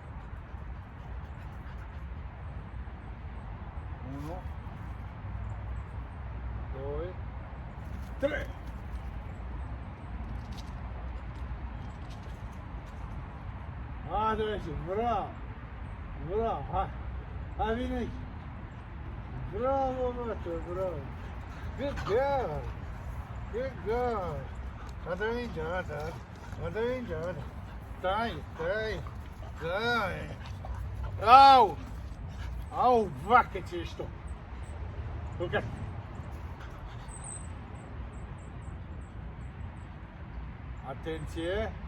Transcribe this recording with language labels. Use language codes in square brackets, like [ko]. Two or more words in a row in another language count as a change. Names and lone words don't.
[ro] 1, 2, 3. Hai de aici, bravo! Bravo, hai! Hai, vine aici! Bravo, bătă, bravo! [en] Good girl! Good girl! [ro] Ada mingea, ada mingea, stai, stai! Stai! Au! Au, vacă ce ești tu! Culcat! Atenție!